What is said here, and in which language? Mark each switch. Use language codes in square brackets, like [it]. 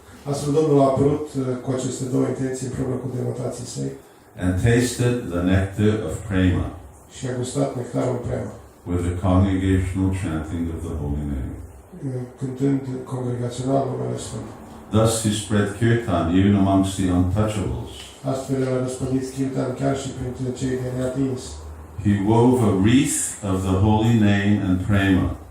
[ro] Astfel Domnul a apărut cu aceste două intenții împreună cu devotații săi [en] and tasted the nectar of prema [ro] și a gustat nectarul Prema, [en] with the congregational chanting of the holy name. [ro] cântând congregațional numele Sfânt. [en] Thus he spread kirtan even amongst the untouchables. [ro] Astfel el a răspândit kirtan chiar și printre cei de neatins. [en] He wove a wreath of the holy name and prema.